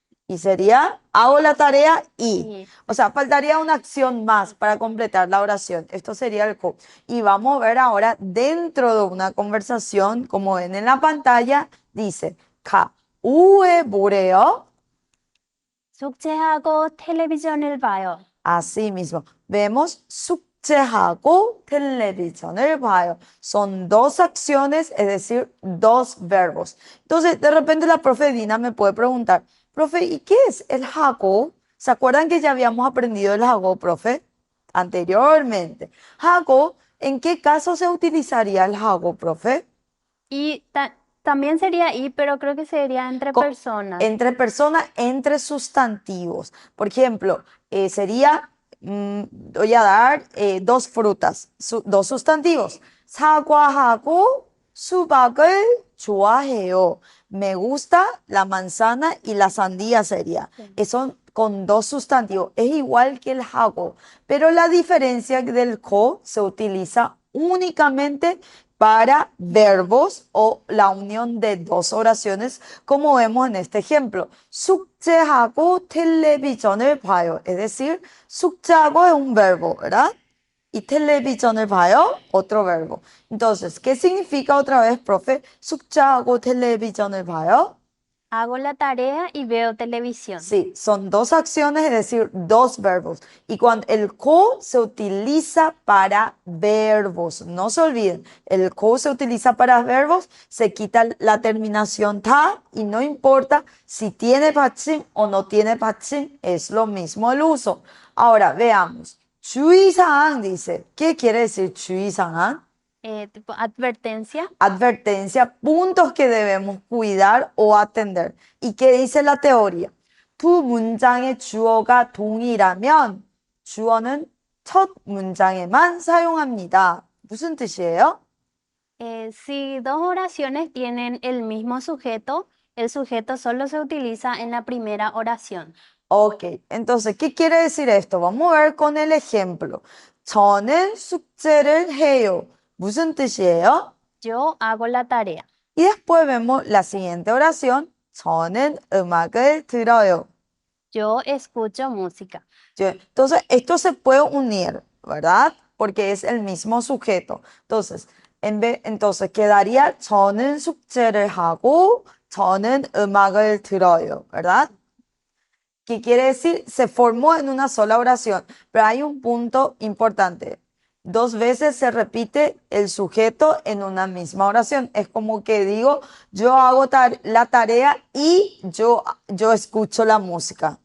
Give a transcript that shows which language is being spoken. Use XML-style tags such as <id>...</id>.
<es>Y sería hago la tarea y. y O sea, faltaría una acción más para completar la oración. Esto sería el 고. Y vamos a ver ahora dentro de una conversación, como ven en la pantalla, dice</es> <ko>가 오후에 뭐래요? 숙제하고 텔레비전을 봐요.</ko> <es>Así mismo, vemos</es> <ko>숙제하고 television을 봐요.</ko> <es>Son dos acciones, es decir, dos verbos. Entonces, de repente la profe Dina me puede preguntar, profe, ¿y qué es el hago? ¿Se acuerdan que ya habíamos aprendido el hago, profe? Anteriormente. Hago, ¿en qué caso se utilizaría el hago, profe? Y también sería y, pero creo que sería entre personas. Entre personas, entre sustantivos. Por ejemplo, sería, voy a dar dos frutas, dos sustantivos.</es> <ko>사과하고 수박을 좋아해요.</ko> <es>Me gusta la manzana y la sandía sería. Sí. Eso con dos sustantivos. Es igual que el hago, pero la diferencia del ko se utiliza únicamente para verbos o la unión de dos oraciones, como vemos en este ejemplo.</es> <ko>숙제하고 텔레비전을 봐요.</ko> <es>Es decir, 숙제하고 es un verbo, ¿verdad?</es> <ko>Y television을 봐요,</ko> <es>otro verbo. Entonces, ¿qué significa otra vez, profe?</es> <ko>숙제하고 television을 봐요.</ko> <es>Hago la tarea y veo televisión. Sí, son dos acciones, es decir, dos verbos. Y cuando el ko se utiliza para verbos, no se olviden, el ko se utiliza para verbos, se quita la terminación ta y no importa si tiene 받침 o no tiene 받침, es lo mismo el uso. Ahora veamos. 주의사항 dice, ¿qué quiere decir 주의사항? Tipo advertencia. Advertencia, puntos que debemos cuidar o atender. ¿Y qué dice la teoría?</es> <ko>두 문장의 주어가 동일하면 주어는 첫 문장에만 사용합니다. 무슨 뜻이에요?</ko> <es>Si dos oraciones tienen el mismo sujeto, el sujeto solo se utiliza en la primera oración. Ok, entonces, ¿qué quiere decir esto? Vamos a ver con el ejemplo.</es> <ko>저는 숙제를 해요. 무슨 뜻이에요?</ko> <es>Yo hago la tarea. Y después vemos la siguiente oración.</es> <ko>저는 음악을 들어요.</ko> <es>Yo escucho música. Entonces, esto se puede unir, ¿verdad? Porque es el mismo sujeto. Entonces, entonces quedaría</es> <ko>저는 숙제를 하고 저는 음악을 들어요,</ko> <es>¿verdad? ¿Qué quiere decir? Se formó en una sola oración, pero hay un punto importante. Dos veces se repite el sujeto en una misma oración. Es como que digo, yo hago la tarea y yo escucho la música.</es>